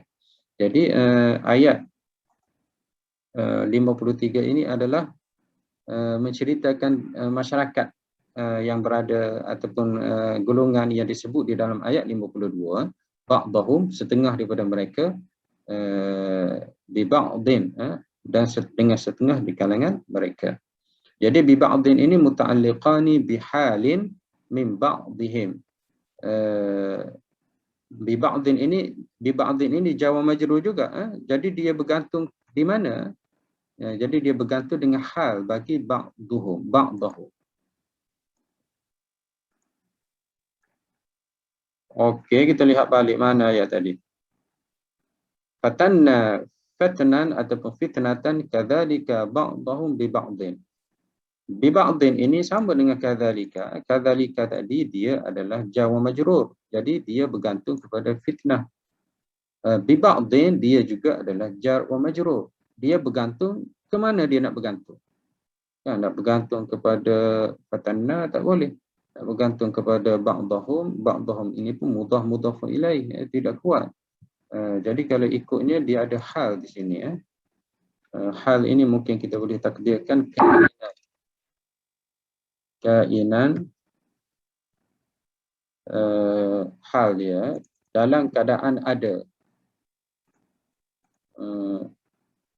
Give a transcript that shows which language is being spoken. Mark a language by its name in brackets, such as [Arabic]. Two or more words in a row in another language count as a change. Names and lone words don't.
[Malay] Jadi ayat 53 ini adalah menceritakan masyarakat yang berada ataupun golongan yang disebut di dalam ayat 52, ba'dahum, setengah daripada mereka, [Arabic] ببعض, [Malay] dan dengan setengah di kalangan mereka. [Arabic] Jadi ببعض ini متعلقان بحال من بعضهم. ببعض [Malay] ini [Arabic] جار ومجرور [Malay] juga, jadi dia bergantung di mana? Jadi dia bergantung dengan hal bagi ba'dahum. Okey, kita lihat balik mana ayat tadi. [Arabic] Fatnan ataupun فتنة كذلك بعضهم ببعض. ببعض [Malay] ini sama dengan kadzalika. Kadzalika tadi dia adalah [Arabic] جار ومجرور. [Malay] Jadi dia bergantung kepada fitnah. [Arabic] ببعض [Malay] dia juga adalah [Arabic] جار ومجرور. [Malay] Dia bergantung ke mana dia nak bergantung. Nak bergantung kepada fatanna tak boleh. Nak bergantung kepada ba'dahum ini pun [Arabic] مضاف إليه, [Malay] tidak kuat. Jadi kalau ikutnya dia ada hal di sini. Hal ini mungkin kita boleh takdirkan [Arabic] كائنا حال [Malay] dia dalam keadaan ada.